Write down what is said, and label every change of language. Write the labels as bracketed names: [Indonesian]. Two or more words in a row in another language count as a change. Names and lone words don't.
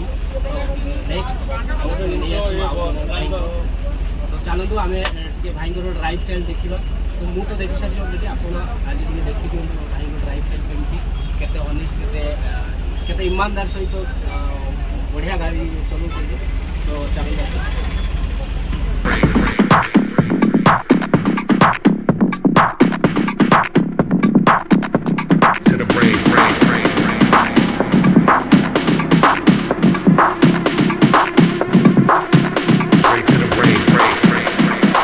[Odia] ନେକ୍ସଟ ଆମର ନେଇ ଆସିବ ଭାଇଙ୍କ। ତ ଚାଲନ୍ତୁ ଆମେ ଟିକେ ଭାଇଙ୍କର [English] drive style [Odia] ଦେଖିବା। ତ ମୁଁ ତ ଦେଖି ସାରିଛି ଅଲରେଡ଼ି, ଆପଣ ଆଜି ଟିକେ ଦେଖିଦିଅନ୍ତୁ ଭାଇଙ୍କ [English] drive style [Odia] କେମିତି, କେତେ ଅନେଷ୍ଟ, କେତେ ଇମାନଦାର ସହିତ ବଢ଼ିଆ ଗାଡ଼ି ଚଲାଉଛନ୍ତି। ତ ଚାଲନ୍ତୁ [English] to the brain, brain, brain, brain. Straight to the brain, brain, brain, brain.